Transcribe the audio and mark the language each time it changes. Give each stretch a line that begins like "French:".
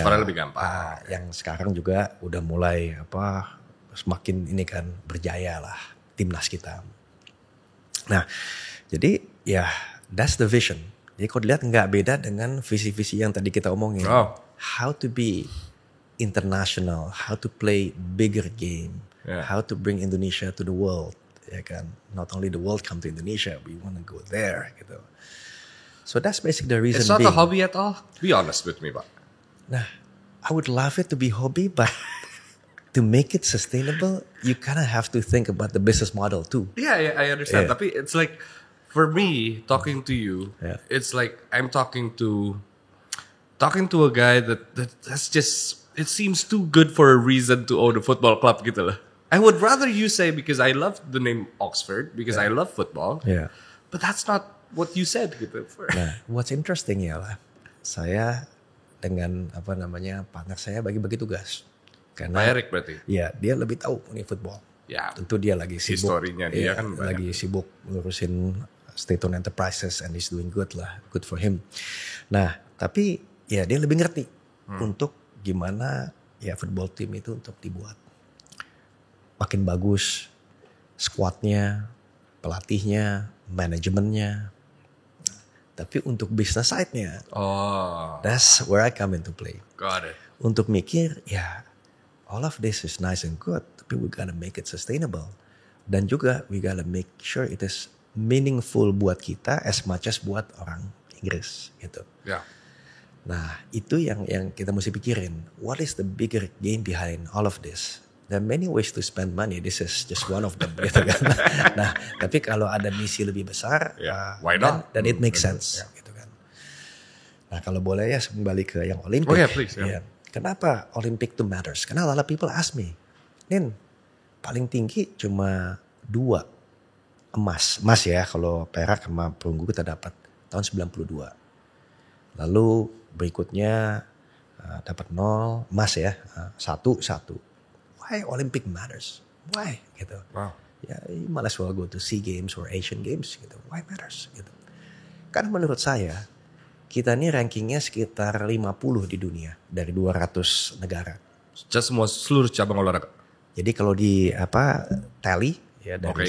Indonesian: Transfernya lebih gampang. Yang sekarang juga udah mulai semakin ini kan berjaya lah timnas kita. Nah, jadi ya
English: that's the vision.
Indonesian: Jadi kalau dilihat nggak beda dengan visi-visi yang tadi kita omongin.
English: How to be international, how to play bigger game, how to bring Indonesia to the world, ya kan. Not only the world come to Indonesia, we want to go there gitu. So that's basically the reason. It's not a hobby at all. Be honest with me, Pak. Nah, I would love it to be hobby, but to make it sustainable, you kind of have to think about the business model too. Yeah, I understand.
Indonesian: Tapi
English: it's like, for me, talking to you, it's like I'm talking to a guy that's just, it seems too good for a reason to own a football club gitu lah. I would rather you say, because I love the name Oxford, because I love football. Yeah. But that's not what you said gitu.
Indonesian: Nah,
English: what's interesting
Indonesian: ya lah, saya dengan partner saya bagi-bagi tugas. Karena Pak Erik berarti? Ya, dia lebih tahu nih football. Ya. Tentu dia lagi sibuk. Historinya dia kan lagi sibuk ngurusin
English: state-owned enterprises and he's doing good lah. Good for him.
Indonesian: Nah, tapi ya dia lebih ngerti untuk gimana ya football team itu untuk dibuat. Makin bagus squadnya, pelatihnya, manajemennya. Tapi untuk
English: business side-nya, that's where I come into play. Got it.
Indonesian: Untuk mikir, ya
English: all of this is nice and good, tapi we gotta make it sustainable.
Indonesian: Dan juga
English: we gotta make sure it is meaningful buat kita as much as
Indonesian: buat orang Inggris gitu.
English: Yeah.
Indonesian: Nah, itu yang kita mesti pikirin.
English: What is the bigger game behind all of this? There are many ways to spend money. This is just one of them gitu kan.
Indonesian: Nah, tapi kalau ada misi lebih besar,
English: why not? Then it makes sense
Indonesian: gitu kan. Nah, kalau boleh ya kembali ke yang Olympic.
English: Oh yeah, please. Yeah.
Indonesian: Kenapa Olympic
English: to matters? Karena a lot of people ask me, Nin,
Indonesian: paling tinggi cuma 2 emas. Emas ya, kalau perak sama perunggu kita dapat tahun 92. Lalu berikutnya dapat 0, emas ya, 1.
English: Why Olympic matters? Why? Gitu. Wow. Ya, you might as well go to SEA Games or Asian Games gitu. Why matters? Gitu.
Indonesian: Karena menurut saya, kita ini rankingnya sekitar 50 di dunia dari 200 negara. Just semua seluruh cabang olahraga. Jadi kalau di tally ya dari